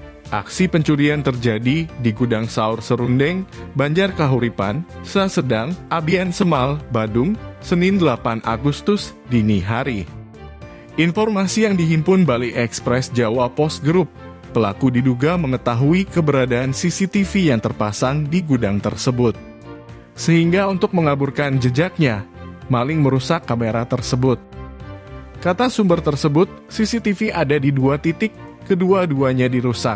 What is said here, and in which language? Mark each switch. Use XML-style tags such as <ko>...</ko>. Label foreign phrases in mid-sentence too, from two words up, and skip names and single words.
<id>Aksi pencurian terjadi di Gudang Saur Serundeng, Banjar Kahuripan, Sasedang, Abian Semal, Badung, Senin 8 Agustus dini hari. Informasi yang dihimpun Bali Express Jawa Post Group, pelaku diduga mengetahui keberadaan CCTV yang terpasang di gudang tersebut. Sehingga untuk mengaburkan jejaknya, maling merusak kamera tersebut. Kata sumber tersebut, CCTV ada di 2 titik, kedua-duanya dirusak.</id>